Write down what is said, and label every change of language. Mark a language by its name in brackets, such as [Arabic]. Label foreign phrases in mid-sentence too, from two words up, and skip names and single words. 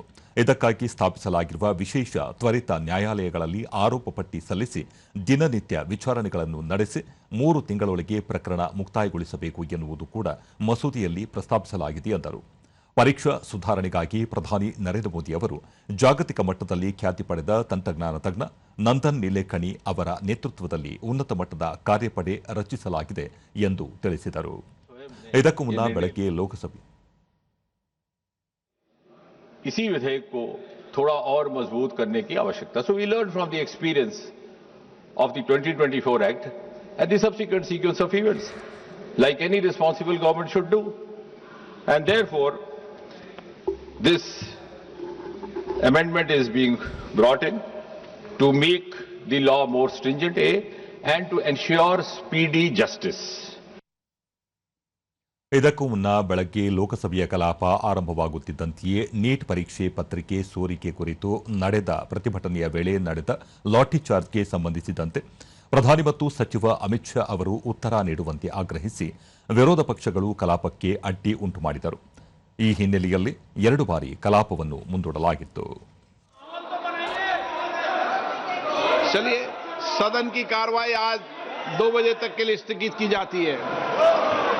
[Kannada] ಇದಕ್ಕಾಗಿ ಸ್ಥಾಪಿಸಲಾಗಿರುವ ವಿಶೇಷ ತ್ವರಿತ ನ್ಯಾಯಾಲಯಗಳಲ್ಲಿ ಆರೋಪ ಪಟ್ಟಿ ಸಲ್ಲಿಸಿ ದಿನನಿತ್ಯ ವಿಚಾರಣೆಗಳನ್ನು ನಡೆಸಿ 3 ತಿಂಗಳೊಳಗೆ ಪ್ರಕರಣ ಮುಕ್ತಾಯಗೊಳಿಸಬೇಕು ಎನ್ನುವುದು ಕೂಡ ಮಸೂದೆಯಲ್ಲಿ ಪ್ರಸ್ತಾಪಿಸಲಾಗಿದೆ ಎಂದರು. ಪರೀಕ್ಷಾ ಸುಧಾರಣೆಗಾಗಿ ಪ್ರಧಾನಿ ನರೇಂದ್ರ ಮೋದಿ ಅವರು ಜಾಗತಿಕ ಮಟ್ಟದಲ್ಲಿ ಖ್ಯಾತಿ ಪಡೆದ ತಂತ್ರಜ್ಞಾನ ತಜ್ಞ ನಂದನ್ ನಿಲೇಕಣಿ ಅವರ ನೇತೃತ್ವದಲ್ಲಿ ಉನ್ನತ ಮಟ್ಟದ ಕಾರ್ಯಪಡೆ ರಚಿಸಲಾಗಿದೆ ಎಂದು ತಿಳಿಸಿದರು. ಇದಕ್ಕೂ ಮುನ್ನ ಬೆಳಗ್ಗೆ ಲೋಕಸಭೆ [Hindi] इसी विधेयक को थोड़ा और मजबूत करने की आवश्यकता. [English] So we learned from the experience of the 2024 Act and the subsequent sequence of events, like any responsible government should do. And therefore, this amendment is being brought in to make the law more stringent, and to ensure speedy justice. [Kannada] ಇದಕ್ಕೂ ಮುನ್ನ ಬೆಳಗ್ಗೆ ಲೋಕಸಭೆಯ ಕಲಾಪ ಆರಂಭವಾಗುತ್ತಿದ್ದಂತೆಯೇ ನೀಟ್ ಪರೀಕ್ಷೆ ಪತ್ರಿಕೆ ಸೋರಿಕೆ ಕುರಿತು ನಡೆದ ಪ್ರತಿಭಟನೆಯ ವೇಳೆ ನಡೆದ ಲಾಠಿ ಚಾರ್ಜ್ಗೆ ಸಂಬಂಧಿಸಿದಂತೆ ಪ್ರಧಾನಿ ಮತ್ತು ಸಚಿವ ಅಮಿತ್ ಶಾ ಅವರು ಉತ್ತರ ನೀಡುವಂತೆ ಆಗ್ರಹಿಸಿ ವಿರೋಧ ಪಕ್ಷಗಳು ಕಲಾಪಕ್ಕೆ ಅಡ್ಡಿ ಉಂಟು ಮಾಡಿದರು. ಈ ಹಿನ್ನೆಲೆಯಲ್ಲಿ 2 ಬಾರಿ ಕಲಾಪವನ್ನು ಮುಂದೂಡಲಾಗಿತ್ತು. [Hindi] चलिए, सदन की कार्रवाई आज 2 बजे तक के लिए स्थगित की जाती है.